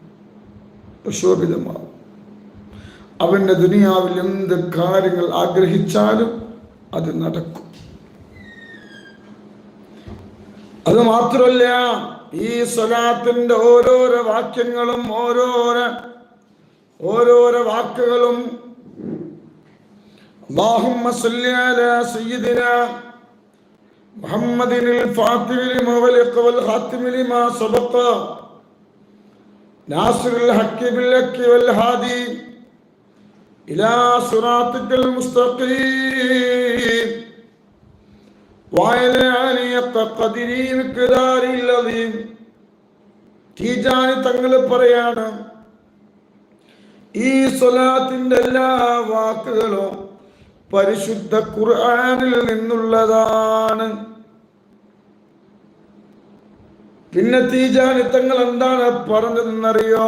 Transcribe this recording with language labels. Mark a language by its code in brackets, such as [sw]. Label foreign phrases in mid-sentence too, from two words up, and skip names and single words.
[ml] അവന്റെ ദുനിയാവിൽ എന്ത് കാര്യങ്ങൾ ആഗ്രഹിച്ചാലും അത് നടക്കും. അത് മാത്രമല്ല, ഈ സ്വലാത്തിന്റെ ഓരോരോ വാക്യങ്ങളും ഓരോരോ വാക്കുകളും [ar] اللهم صل على سيدنا محمد الفاتح لما أغلق والخاتم لما سبق ناصر الحق بالحق والهادي إلى صراطك المستقيم وعلى آله قدره مقداره العظيم. [ml] തീജാനി തങ്ങൾ പറയാണ്, ഈ സ്വലാത്തിന്റെ എല്ലാ വാക്കുകളും പരിശുദ്ധ ഖുർആനിൽ നിന്നുള്ളതാണ്. പിന്നെ തീജാനി തങ്ങൾ എന്താണ് പറഞ്ഞതെന്നറിയോ?